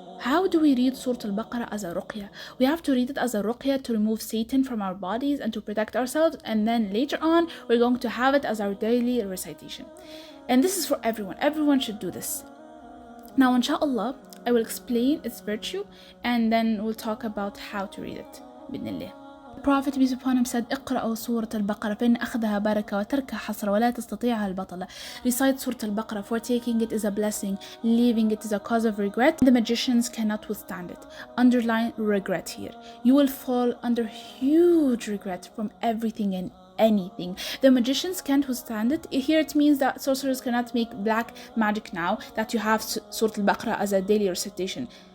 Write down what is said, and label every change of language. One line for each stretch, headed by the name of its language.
English: How do we read Surah Al-Baqarah as a ruqya? We have to read it as a ruqya to remove Satan from our bodies and to protect ourselves, and then later on we're going to have it as our daily recitation. And this is for everyone. Everyone should do this. Now, inshallah, I will explain its virtue and then we'll talk about how to read it.
Arabic: Bidnillah.
English: The Prophet peace upon him said,
Arabic: اقرأوا سورة البقرة فإن أخذها بركة وتركها حسرة ولا تستطيعها البطلة.
English: Recite Surah Al-Baqarah, for taking it is a blessing, leaving it is a cause of regret. The magicians cannot withstand it. Underline regret here. You will fall under huge regret from everything and anything. The magicians can't withstand it. Here it means that sorcerers cannot make black magic now that you have Surah Al-Baqarah as a daily recitation.